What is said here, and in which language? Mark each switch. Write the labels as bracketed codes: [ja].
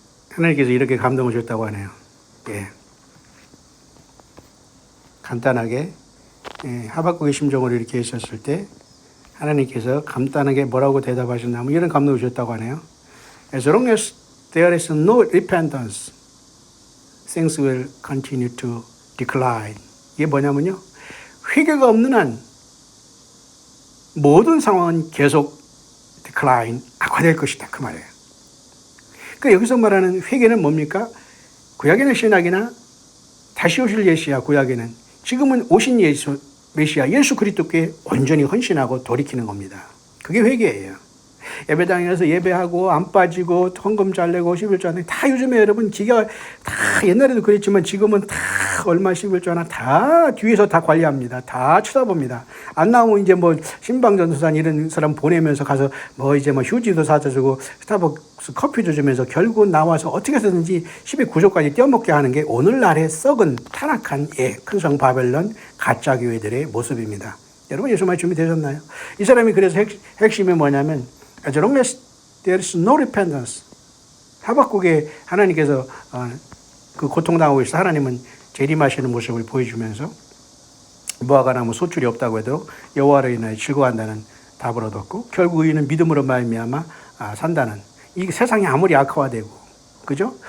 [ko] 하나님께서 이렇게 감동을 줬다고 하네요. 간단하게 하박국의 심정을 이렇게 했었을 때 하나님께서 간단하게 뭐라고 대답하셨냐면 이런 감동을 주셨다고 하네요. [en] As long as there is no repentance, things will continue to decline. [ko] 이게 뭐냐면요. 회개가 없는 한 모든 상황은 계속 decline, 악화될 것이다. 그 말이에요. 그러니까 여기서 말하는 회개는 뭡니까? 구약에는 신약이나 다시 오실 예시야, 구약에는. 지금은 오신 예수, 메시아, 예수 그리스도께 온전히 헌신하고 돌이키는 겁니다. 그게 회개예요. 예배당에서 예배하고 안 빠지고 헌금 잘 내고 11조 하는 다 요즘에 여러분 기가 다 옛날에도 그랬지만 지금은 다 얼마 11조 하나 다 뒤에서 다 관리합니다. 다 쳐다봅니다. 안 나오면 이제 뭐 신방전도사 이런 사람 보내면서 가서 뭐 이제 뭐 휴지도 사다 주고 스타벅스 커피도 주면서 결국 나와서 어떻게 해서든지 12구조까지 떼어먹게 하는 게 오늘날의 썩은 타락한 큰성 바벨론 가짜 교회들의 모습입니다. 여러분 예수 많이 준비되셨나요? 이 사람이 그래서 핵심이 뭐냐면 [en] As long as there is no repentance. [ko] 하박국에 하나님께서 그 고통당하고 있어 하나님은 재림하시는 모습을 보여주면서 무화과 나무 소출이 없다고 해도 여호와로 인하여 즐거워한다는 답을 얻었고 결국 의인은 믿음으로 말미암아 산다는 이 세상이 아무리 악화되고 그죠?